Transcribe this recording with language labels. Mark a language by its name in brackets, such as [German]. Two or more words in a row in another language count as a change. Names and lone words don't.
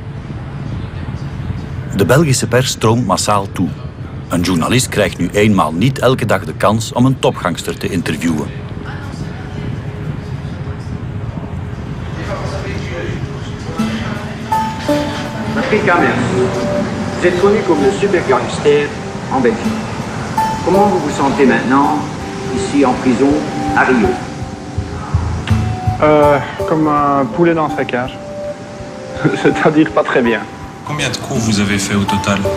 [Dutch] De Belgische pers stroomt massaal toe. Een journalist krijgt nu eenmaal niet elke dag de kans om een topgangster te interviewen. [French] Patrick Hamers, vous êtes connu comme le super gangster en Belgique. Comment vous vous sentez maintenant, ici en prison, à Rio? Comme un poulet dans sa cage. C'est-à-dire pas très bien. Combien de coups vous avez fait au total?